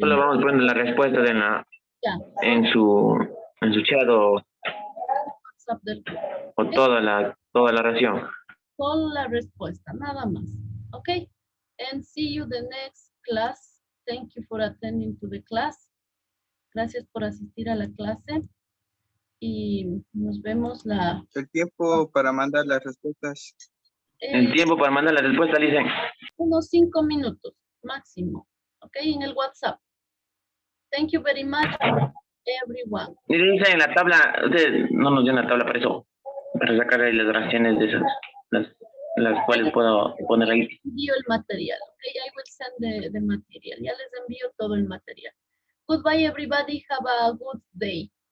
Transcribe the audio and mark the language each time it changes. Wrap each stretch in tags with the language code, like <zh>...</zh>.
<es>Solo vamos a poner la respuesta ya, en su chat o WhatsApp del toda la oración. solo la respuesta, nada más.</es> <en>Okay, and see you the next class. Thank you for attending to the class.</en> <es>Gracias por asistir a la clase y nos vemos El tiempo para mandar las respuestas. El tiempo para mandar la respuesta, dicen. Unos 5 minutos máximo. Okay, en el WhatsApp.</es> <en>Thank you very much, everyone.</en> <es>Y dice en la tabla, usted no nos dio una tabla para eso, para sacar ahí las oraciones de esas, las cuales puedo poner ahí. Envío el material.</es> <en>Okay, I will send the material.</en> <es>Ya les envío todo el material.</es> <en>Goodbye, everybody. Have a good day.</en>